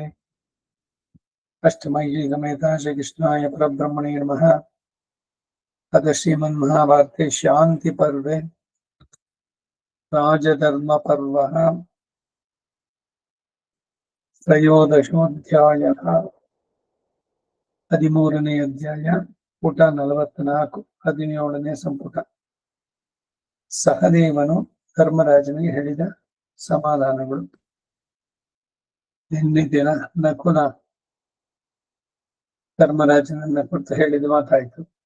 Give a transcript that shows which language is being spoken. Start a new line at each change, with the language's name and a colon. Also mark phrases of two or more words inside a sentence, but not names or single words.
Sanskrit: अष्टमयी समेता श्रीकृष्णाय परब्रह्मणे नमः। अथ श्रीमन्महाभारते शान्तिपर्वे राजधर्मपर्वः त्रयोदशोऽध्यायः।
Kannada: 13ನೇ ಅಧ್ಯಾಯ ಪುಟ 44 17ನೇ ಸಂಪುಟ. ಸಹದೇವನು ಧರ್ಮರಾಜನಿಗೆ ಹೇಳಿದ ಸಮಾಧಾನಗಳು. ನಿನ್ನೆ ದಿನ ನಕುಲ ಧರ್ಮರಾಜನನ್ನ ಕುರಿತು ಹೇಳಿದ ಮಾತಾಯಿತು.